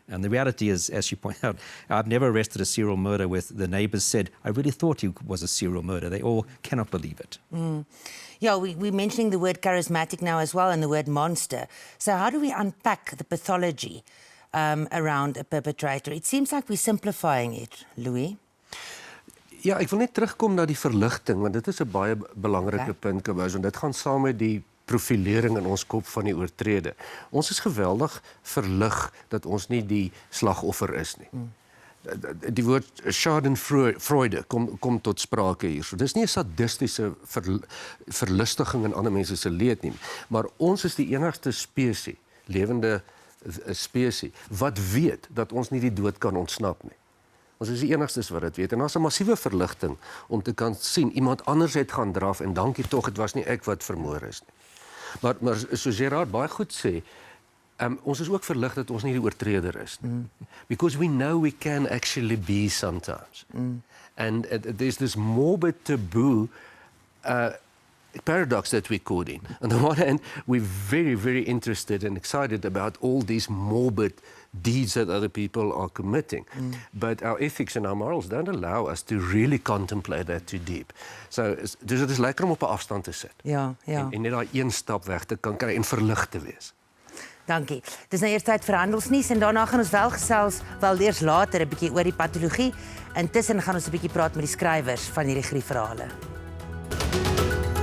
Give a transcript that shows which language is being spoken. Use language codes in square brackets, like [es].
[en] And the reality is, as you point out, I've never arrested a serial murder where the neighbors said, I really thought he was a serial murderer. They all cannot believe it. Yeah, we're mentioning the word charismatic now as well and the word monster. So how do we unpack the pathology around a perpetrator? It seems like we're simplifying it, Louis. [af] Ja, ek wil net terugkom na die verligting, want dit is 'n baie belangrike punt, Kobus, en dit gaan saam met die profilering in ons kop van die oortrede. Ons is geweldig verlig dat ons nie die slagoffer is nie. Die woord schadenfreude kom tot sprake hier. So dis nie 'n sadistiese verlustiging in ander mense se leed nie, maar ons is die enigste spesies, lewende spesies, wat weet dat ons nie die dood kan ontsnap nie. Ons is die enigstes wat dit weet. En daar's 'n massiewe verligting om te kan sien, iemand anders het gaan draf en dankie tog, dit was nie ek wat vermoor is nie. Maar soos Gerard baie goed sê, ons is ook verlig dat ons nie die oortreder is nie. [en] Because we know we can actually be sometimes. And there's this morbid taboo paradox that we're caught in. On the one hand, we're very, very interested and excited about all these morbid deeds that other people are committing. But our ethics and our morals don't allow us to really contemplate that too deep. [af] So dit is lekker om op 'n afstand te sit. Ja. En net daai een stap weg te kan kry en verlig te wees. Dankie. Dis nou eers tyd vir handelsnuus en daarna gaan ons wel gesels, wel eers later 'n bietjie oor die patologie. Intussen gaan ons 'n bietjie praat met die skrywers van hierdie Gru-verhale.